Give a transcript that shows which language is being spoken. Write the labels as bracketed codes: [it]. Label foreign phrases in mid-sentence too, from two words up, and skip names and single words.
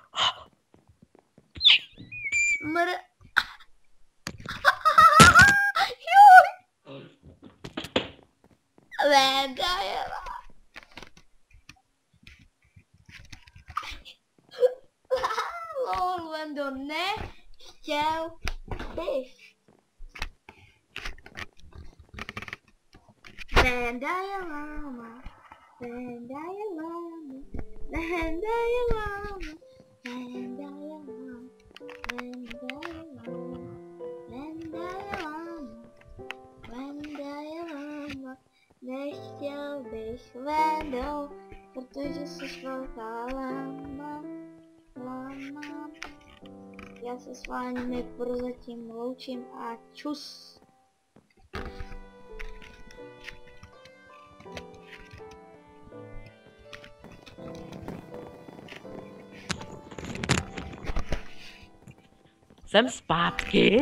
[cs] Venda jela. Lol, Vendo, nechtěl bys. Venda je láma. Venda je láma. Venda je láma. Venda je láma. Venda je láma. Venda je láma. Venda je láma. Nechtěl bych, Vendo, Protože jsi velká láma. Já se s vámi prozatím loučím a čus. Jsem zpátky.